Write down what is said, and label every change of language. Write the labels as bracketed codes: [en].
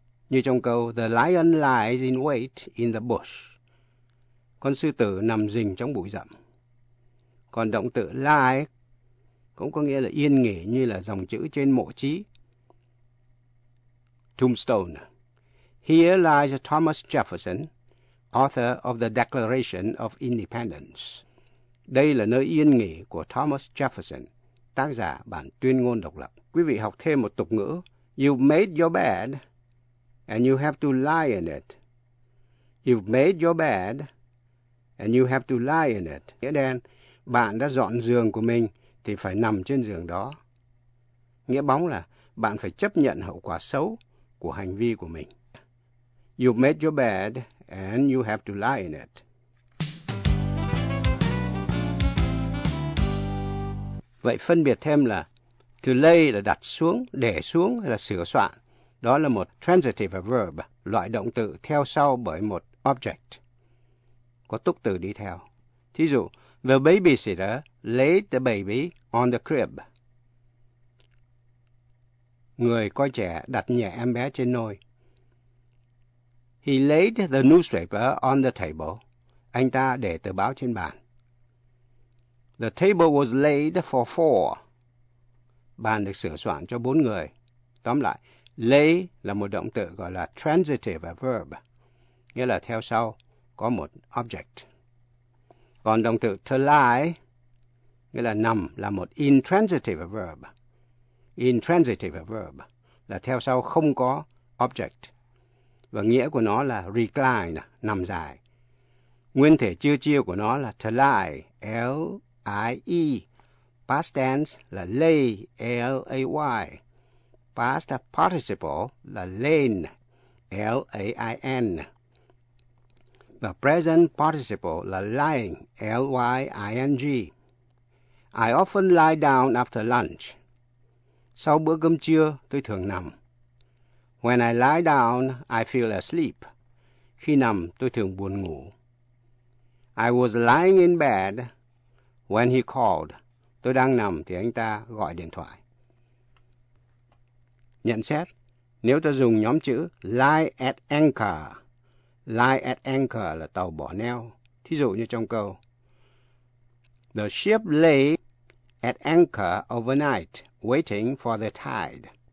[vi] Như trong câu, [en] the lion lies in wait in the bush. [vi] Con sư tử nằm dình trong bụi rậm. Còn động từ lie cũng có nghĩa là yên nghỉ, như là dòng chữ trên mộ chí. [en] Tombstone. Here lies Thomas Jefferson, author of the Declaration of Independence. [vi] Đây là nơi yên nghỉ của Thomas Jefferson, tác giả bản tuyên ngôn độc lập. Quý vị học thêm một tục ngữ. [en] You've made your bed and you have to lie in it. You've made your bed and you have to lie in it. [vi] Nghĩa đen, bạn đã dọn giường của mình thì phải nằm trên giường đó. Nghĩa bóng là bạn phải chấp nhận hậu quả xấu của hành vi của mình. [en] You've made your bed and you have to lie in it. [vi] Vậy phân biệt thêm là to lay là đặt xuống, để xuống, hay là sửa soạn, đó là một transitive verb, loại động từ theo sau bởi một object, có túc từ đi theo. Thí dụ, [en] the babysitter laid the baby on the crib. [vi] Người coi trẻ đặt nhẹ em bé trên nôi. [en] He laid the newspaper on the table. [vi] Anh ta để tờ báo trên bàn. [en] The table was laid for four. [vi] Bàn được sửa soạn cho bốn người. Tóm lại, lay là một động từ gọi là transitive verb, nghĩa là theo sau, có một object. Còn động từ to lie, nghĩa là nằm, là một intransitive verb. Intransitive verb là theo sau không có object. Và nghĩa của nó là recline, nằm dài. Nguyên thể chưa chiêu của nó là to lie, L-I-E. Past tense là lay, L-A-Y. Past participle là lain, L-A-I-N. Và present participle là lying, L-Y-I-N-G. [en] I often lie down after lunch. [vi] Sau bữa cơm trưa, tôi thường nằm. [en] When I lie down, I feel asleep. [vi] Khi nằm, tôi thường buồn ngủ. [en] I was lying in bed when he called. [vi] Tôi đang nằm thì anh ta gọi điện thoại. Nhận xét, nếu ta dùng nhóm chữ lie at anchor, lie at anchor là tàu bỏ neo. Thí dụ như trong câu, [en] the ship lay at anchor overnight, waiting for the tide.